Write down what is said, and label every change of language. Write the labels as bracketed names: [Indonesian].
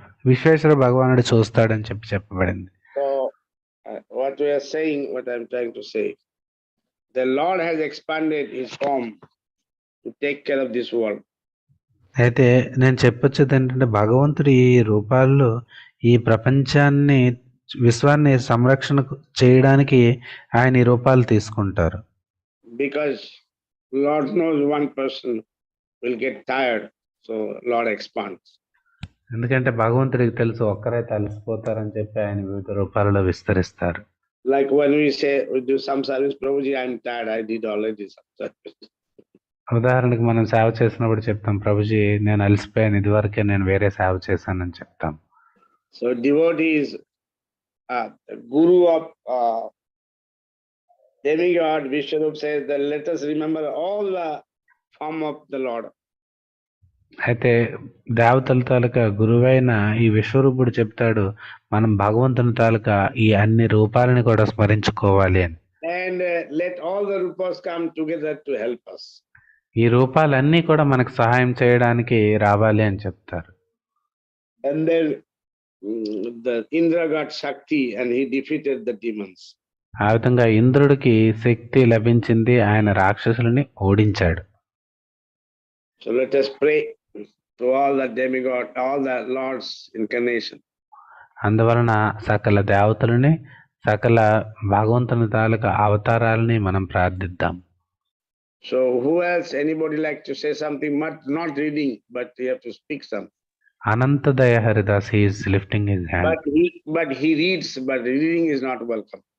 [Telugu] విశ్వేశ్వర భగవానుడు చూస్తాడని చెప్పబడింది. [English] So what we are saying, what I am trying to say, the Lord has expanded his form to take care of this world. [Telugu] అయితే నేను చెప్పొచ్చేది ఏంటంటే భగవంతుడు ఈ రూపాల్లో ఈ ప్రపంచాన్ని, విశ్వాన్ని సంరక్షణ చేయడానికి ఆయన ఈ రూపాలు తీసుకుంటారు. [English] Because Lord knows one person will get tired, so Lord expands. [Telugu] ఎందుకంటే భగవంతుడికి తెలుసు ఒక్కరైతే అలసిపోతారని చెప్పి ఆయన వివిధ రూపాలలో విస్తరిస్తారు. [English] Like when we say we do some service, Prabhuji, I am tired, I did already some service. [Telugu] ఉదాహరణకు మనం సేవ చేసినప్పుడు చెప్తాం, ప్రభుజీ నేను అలసిపోయాను, ఇదివరకే నేను వేరే సేవ చేశానని చెప్తాం. [English] So devotee is guru of demigod. Vishwarup says that let us remember all the form of the Lord. [Telugu] అయితే దేవతల తాలూకా గురువైన ఈ విశ్వరూపుడు చెప్తాడు, మనం భగవంతుని తాలూకా ఈ అన్ని రూపాలని కూడా స్మరించుకోవాలి అని. [English] And let all the rupas come together to help us. [Telugu] ఈ రూపాలన్నీ కూడా మనకు సహాయం చేయడానికి రావాలి అని చెప్తారు. [English] And then the Indra got Shakti and he defeated the demons. [Telugu] ఆ విధంగా ఇంద్రుడికి శక్తి లభించింది, ఆయన రాక్షసులని ఓడించాడు. [English] So let us pray to all the demigod, all the Lord's incarnation. [Telugu] అందువలన సకల దేవతలని, సకల భగవంతుని తాలూకా అవతారాలని మనం ప్రార్థిద్దాం. [English] So who else, anybody like to say something, but not reading, but you have to speak something. Anantadaya Haridas, he is lifting his hand. But he reads, but reading is not welcome.